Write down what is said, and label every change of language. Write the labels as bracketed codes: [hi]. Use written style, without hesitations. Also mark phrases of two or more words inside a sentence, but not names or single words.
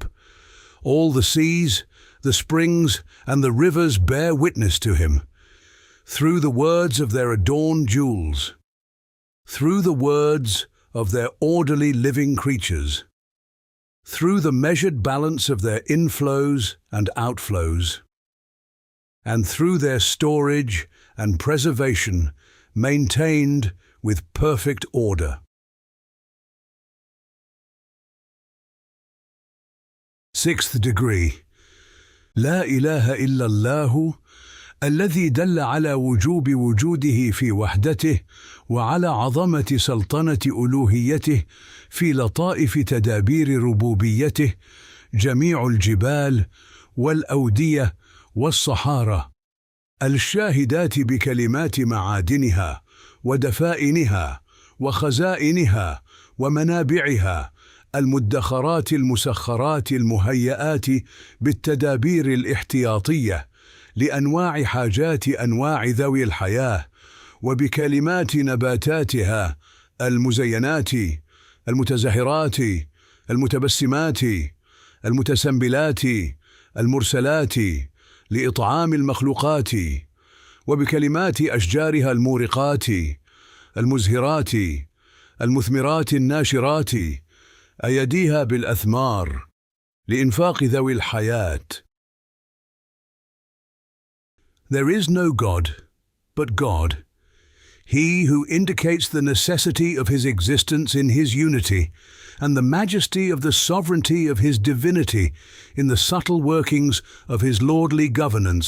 [en] All the seas, the springs, and the rivers bear witness to Him, through the words of their adorned jewels, through the words of their orderly living creatures, through the measured balance of their inflows and outflows, and through their storage and preservation maintained with perfect order. Sixth degree. [ar] لا إله إلا الله الذي دل على وجوب وجوده في وحدته وعلى عظمة سلطنة ألوهيته في لطائف تدابير ربوبيته جميع الجبال والأودية والصحارى الشاهدات بكلمات معادنها ودفائنها وخزائنها ومنابعها المدخرات المسخرات المهيئات بالتدابير الاحتياطية لأنواع حاجات أنواع ذوي الحياة وبكلمات نباتاتها المزينات المتزهرات المتبسمات المتسنبلات المرسلات لإطعام المخلوقات وبكلمات أشجارها المورقات المزهرات المثمرات الناشرات أيديها بالأثمار لإنفاق ذوي الحياة. [en] There is no God but God, He who indicates the necessity of His existence in His unity and the majesty of the sovereignty of His divinity in the subtle workings of His lordly governance.